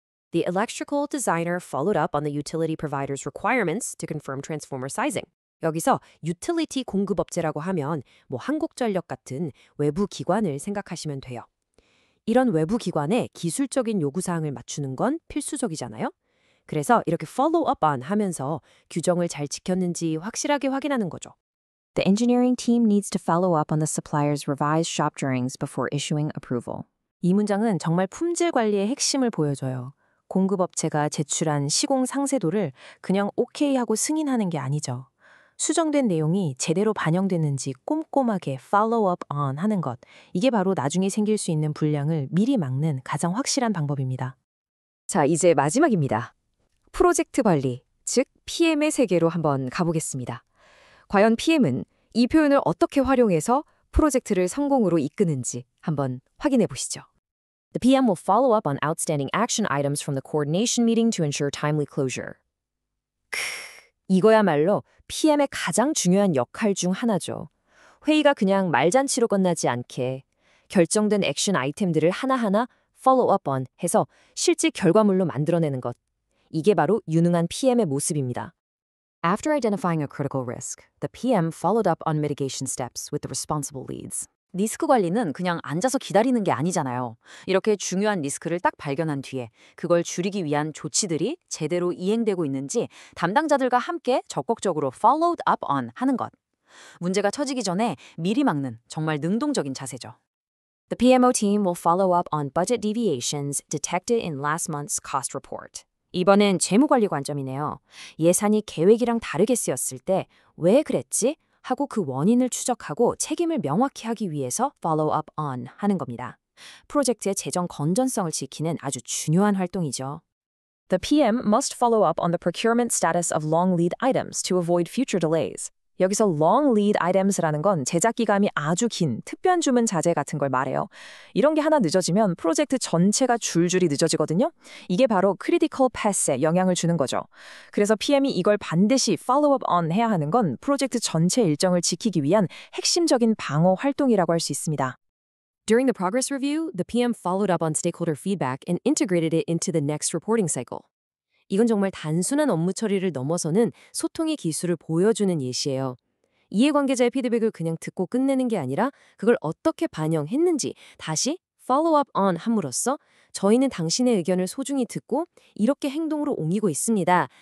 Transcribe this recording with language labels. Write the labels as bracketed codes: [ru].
[en] The electrical designer followed up on the utility provider's requirements to confirm transformer sizing. [ko] 여기서 유틸리티 공급업체라고 하면 뭐 한국전력 같은 외부 기관을 생각하시면 돼요. 이런 외부 기관에 기술적인 요구사항을 맞추는 건 필수적이잖아요. 그래서 이렇게 follow up on 하면서 규정을 잘 지켰는지 확실하게 확인하는 거죠. [en] The engineering team needs to follow up on the supplier's revised shop drawings before issuing approval. [ko] 이 문장은 정말 품질 관리의 핵심을 보여줘요. 공급업체가 제출한 시공 상세도를 그냥 오케이 하고 승인하는 게 아니죠. 수정된 내용이 제대로 반영됐는지 꼼꼼하게 follow up on 하는 것. 이게 바로 나중에 생길 수 있는 불량을 미리 막는 가장 확실한 방법입니다. 자, 이제 마지막입니다. 프로젝트 관리, 즉 PM의 세계로 한번 가보겠습니다. 과연 PM은 이 표현을 어떻게 활용해서 프로젝트를 성공으로 이끄는지 한번 확인해 보시죠. [en] The PM will follow up on outstanding action items from the coordination meeting to ensure timely closure. [ko] 이거야말로 PM의 가장 중요한 역할 중 하나죠. 회의가 그냥 말잔치로 끝나지 않게 결정된 액션 아이템들을 하나하나 follow up on 해서 실제 결과물로 만들어내는 것. 이게 바로 유능한 PM의 모습입니다. [en] After identifying a critical risk, the PM followed up on mitigation steps with the responsible leads. [ko] 리스크 관리는 그냥 앉아서 기다리는 게 아니잖아요. 이렇게 중요한 리스크를 딱 발견한 뒤에 그걸 줄이기 위한 조치들이 제대로 이행되고 있는지 담당자들과 함께 적극적으로 followed up on 하는 것. 문제가 터지기 전에 미리 막는 정말 능동적인 자세죠. [en] The PMO team will follow up on budget deviations detected in last month's cost report. [ko] 이번엔 재무관리 관점이네요. 예산이 계획이랑 다르게 쓰였을 때 왜 그랬지? 하고 그 원인을 추적하고 책임을 명확히 하기 위해서 follow up on 하는 겁니다. 프로젝트의 재정 건전성을 지키는 아주 중요한 활동이죠. [en] The PM must follow up on the procurement status of long lead items to avoid future delays. [ko] 여기서 long lead items라는 건 제작 기간이 아주 긴 특별 주문 자재 같은 걸 말해요. 이런 게 하나 늦어지면 프로젝트 전체가 줄줄이 늦어지거든요. 이게 바로 critical path에 영향을 주는 거죠. 그래서 PM이 이걸 반드시 follow up on 해야 하는 건 프로젝트 전체 일정을 지키기 위한 핵심적인 방어 활동이라고 할 수 있습니다. [en] During the progress review, the PM followed up on stakeholder feedback and integrated it into the next reporting cycle. [ko] 이건 정말 단순한 업무 처리를 넘어서는 소통의 기술을 보여주는 예시예요. 이해관계자의 피드백을 그냥 듣고 끝내는 게 아니라 그걸 어떻게 반영했는지 다시 follow up on 함으로써 저희는 당신의 의견을 소중히 듣고 이렇게 행동으로 옮기고 있습니다.